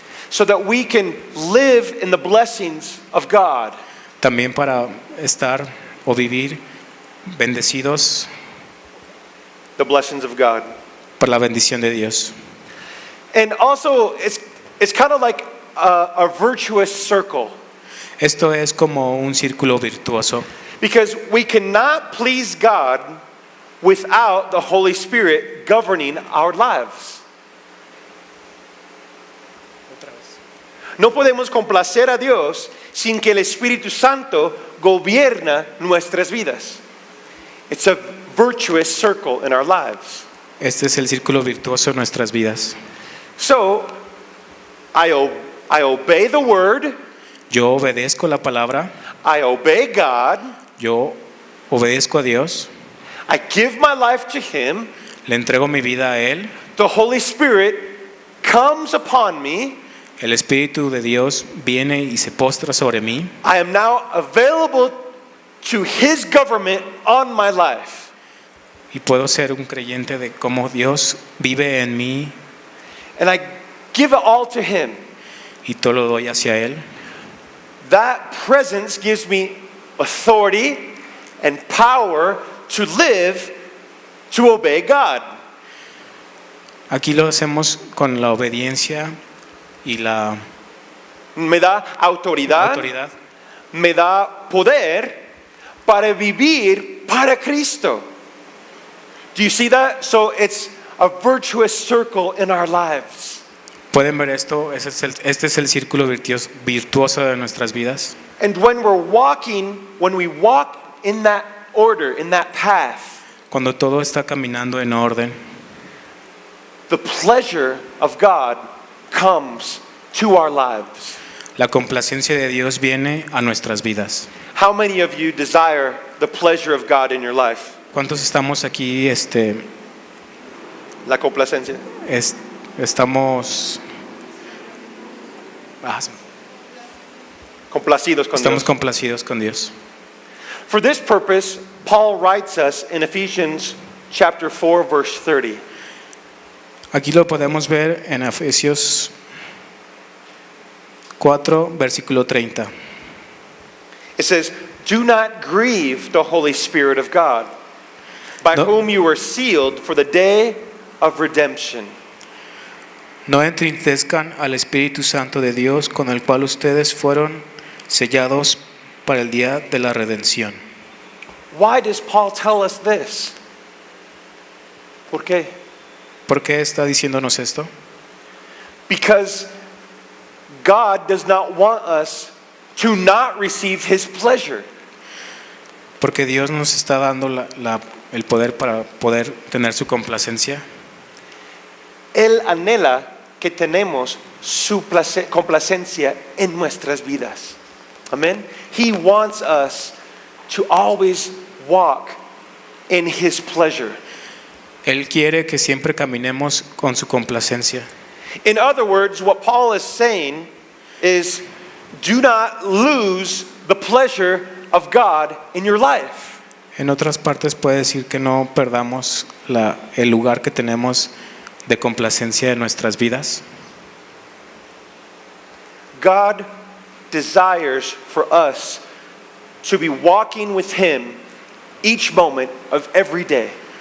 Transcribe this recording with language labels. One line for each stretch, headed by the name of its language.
English: So that we can live in the blessings of God.
Spanish: También para estar o vivir bendecidos
English: The blessings of God.
Spanish: por la bendición de Dios.
English: And also, it's kind of like a virtuous circle.
Spanish: Esto es como un círculo virtuoso,
English: Because we cannot please God without the Holy Spirit governing our lives.
Spanish: No podemos complacer a Dios sin que el Espíritu Santo gobierna nuestras vidas.
English: It's a virtuous circle in our lives.
Spanish: Este es el círculo virtuoso en nuestras vidas.
English: So, I obey the Word,
Spanish: Yo obedezco la palabra,
English: I obey God,
Spanish: yo obedezco a Dios,
English: I give my life to Him,
Spanish: le entrego mi vida a Él,
English: the Holy Spirit comes upon me,
Spanish: el Espíritu de Dios viene y se postra sobre mí,
English: I am now available to His government on my life.
Spanish: y puedo ser un creyente de cómo Dios vive en mí
English: And I give it all to Him.
Spanish: y todo lo doy hacia Él.
English: That presence gives me authority and power to live, to obey God.
Spanish: Aquí lo hacemos con la obediencia y la Me da autoridad, autoridad. me da poder para vivir para Cristo.
English: Do you see that? So it's a virtuous circle in our lives.
Spanish: ¿Pueden ver esto? Este es el círculo virtuoso de nuestras vidas.
English: And when we walk in that order, in that path,
Spanish: Cuando todo está caminando en orden,
English: the pleasure of God comes to our lives.
Spanish: la complacencia de Dios viene a nuestras vidas.
English: How many of you desire the pleasure of God in your life?
Spanish: ¿Cuántos estamos aquí? La complacencia. Estamos Complacidos con Dios. complacidos con Dios.
English: For this purpose, Paul writes us in Ephesians chapter 4 verse 30.
Spanish: Aquí lo podemos ver en Efesios 4, versículo 30.
English: It says, "Do not grieve the Holy Spirit of God, by
Spanish: No.
English: whom you were sealed for the day of redemption."
Spanish: No entristezcan al Espíritu Santo de Dios, con el cual ustedes fueron sellados para el día de la redención.
English: Why does Paul tell us this?
Spanish: ¿Por qué? ¿Por qué está diciéndonos esto? Because God does not want us to not receive His pleasure. Porque Dios nos está dando el poder para poder tener su complacencia. Él anhela que tenemos su complacencia en nuestras vidas. Amen.
English: He wants us to always walk in His pleasure.
Spanish: Él quiere que siempre caminemos con su complacencia.
English: In other words, what Paul is saying is, do not lose the pleasure of God in your life.
Spanish: En otras partes puede decir que no perdamos el lugar que tenemos de complacencia en nuestras vidas.
English: God desires for us to be walking with Him each moment of every day.